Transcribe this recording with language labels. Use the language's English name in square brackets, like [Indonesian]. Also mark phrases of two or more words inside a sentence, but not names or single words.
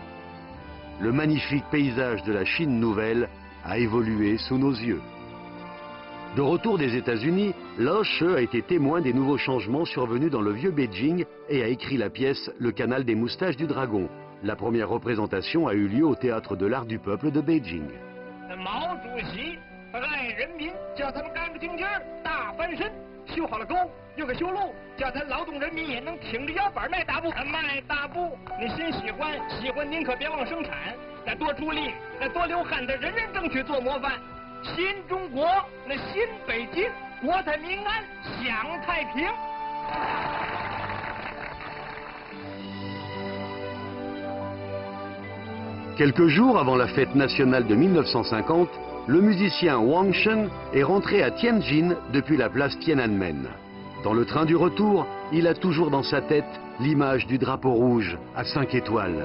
[French] Le magnifique paysage de la Chine nouvelle a évolué sous nos yeux. De retour des États-Unis, Lao She a été témoin des nouveaux changements survenus dans le vieux Beijing et a écrit la pièce Le canal des moustaches du dragon. La première représentation a eu lieu au Théâtre de l'Art du Peuple de Beijing. [Chinese] 毛主席爱人民，叫他们干不净劲儿，大翻身，修好了沟，又给修路，叫他劳动人民也能挺着腰板卖大布。卖大布，你心喜欢您可别忘生产，再多出力，再多流汗，再人人争取做模范。新中国，那新北京，国泰民安，享太平。 [French] Quelques jours avant la fête nationale de 1950, le musicien Wang Shen est rentré à Tianjin depuis la place Tiananmen. Dans le train du retour, il a toujours dans sa tête l'image du drapeau rouge à 5 étoiles.